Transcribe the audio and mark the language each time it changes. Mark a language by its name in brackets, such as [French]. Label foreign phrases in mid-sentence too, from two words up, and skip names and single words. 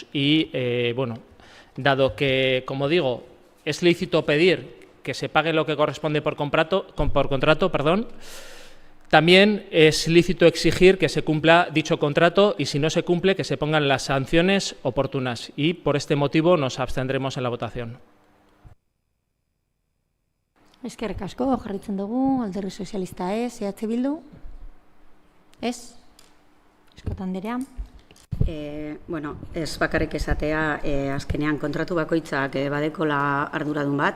[Spanish] Y dado que, como digo, es lícito pedir que se pague lo que corresponde por contrato, también es lícito exigir que se cumpla dicho contrato y, si no se cumple, que se pongan las sanciones oportunas. Y por este motivo nos abstendremos en la votación. [Basque] Eskerrik asko, jarraitzen dugu, Alderdi Sozialista ez, Bildu? Ez? Eskota Anderea? Ez bakarrik esatea, azkenean kontratu bakoitzak badekola arduradun bat.